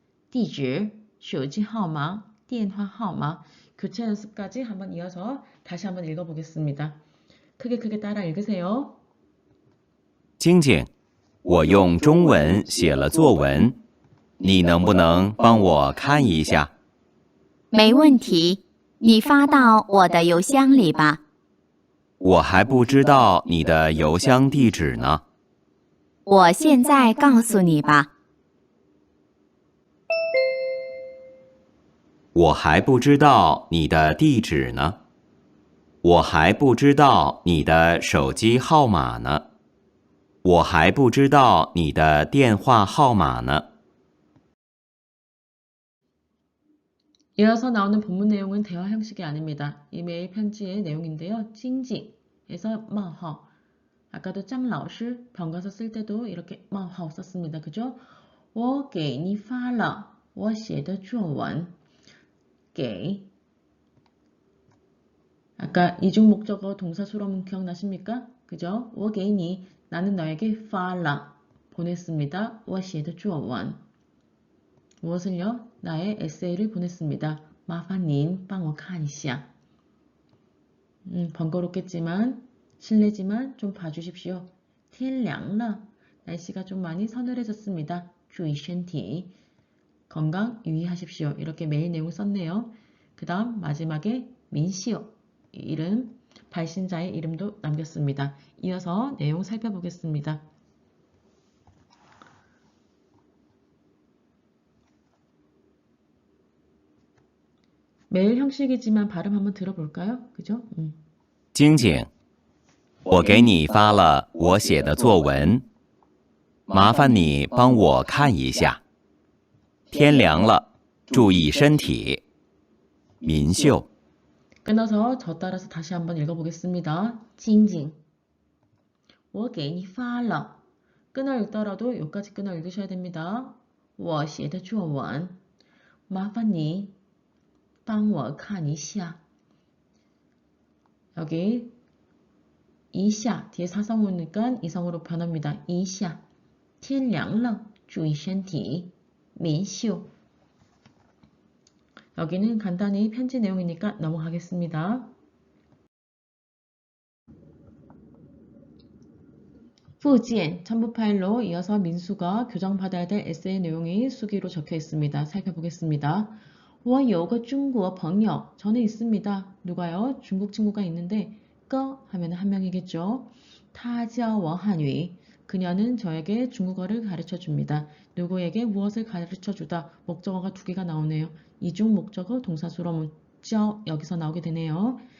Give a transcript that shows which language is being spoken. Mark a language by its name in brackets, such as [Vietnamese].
[Chinese] 地址, 手机号码, 电话号码. [Korean] 교체 연습까지 한번 이어서 다시 한번 읽어보겠습니다. 크게 따라 읽으세요. [Chinese] 晶晶,我用中文写了作文,你能不能帮我看一下? 没问题，你发到我的邮箱里吧。我还不知道你的邮箱地址呢。我现在告诉你吧。我还不知道你的地址呢。我还不知道你的手机号码呢。我还不知道你的电话号码呢。 [Korean] 이어서 나오는 본문 내용은 대화 형식이 아닙니다. 이 메일 편지의 내용인데요. 찡찡에서 마허. 아까도 짱老师 병가서 쓸 때도 이렇게 마허 썼습니다. 그죠? [Chinese] 我给你发了我写的作文。 [Korean] 给 아까 이중 목적어 동사 수로문 기억나십니까? 그죠? [Chinese] 我给你 [Korean] 나는 너에게 [Chinese] 发了 [Korean] 보냈습니다. [Chinese] 我写的作文 [Korean] 무엇을요? 나의 에세이를 보냈습니다. [Chinese] 麻烦您帮我看一下 [Korean] 번거롭겠지만 실례지만 좀 봐주십시오. [Chinese] 天凉了 [Korean] 날씨가 좀 많이 서늘해졌습니다. [Chinese] 注意身体 [Korean] 건강 유의하십시오. 이렇게 메일 내용 썼네요. 그 다음 마지막에 민시오 이름 발신자의 이름도 남겼습니다. 이어서 내용 살펴보겠습니다. 메일 형식이지만 발음 한번 들어볼까요? 그죠? [Chinese] 晶晶，我给你发了我写的作文，麻烦你帮我看一下。天凉了，注意身体。民秀。 [Korean] 끊어서 저 따라서 다시 한번 읽어보겠습니다. 징징 [Chinese] 我给你发了 [Korean] 끊어 읽더라도 여기까지 끊어 읽으셔야 됩니다. [Chinese] 我写的作文麻烦你帮我看一下 [Korean] 여기 이샤 뒤에 사성 오니까 이성으로 변합니다. 이샤 [Chinese] 天凉了注意身体民秀 [Korean] 여기는 간단히 편지 내용이니까 넘어가겠습니다. 후지엔 첨부 파일로 이어서 민수가 교정받아야 될 에세이 내용이 수기로 적혀 있습니다. 살펴보겠습니다. [Chinese] 我有个中国朋友 [Korean] 저는 있습니다. 누가요? 중국 친구가 있는데 个 하면 한 명이겠죠. [Chinese] 他教我汉语 [Korean] 그녀는 저에게 중국어를 가르쳐 줍니다. 누구에게 무엇을 가르쳐 주다 목적어가 두 개가 나오네요. 이중 목적어 동사 수로문 教 여기서 나오게 되네요.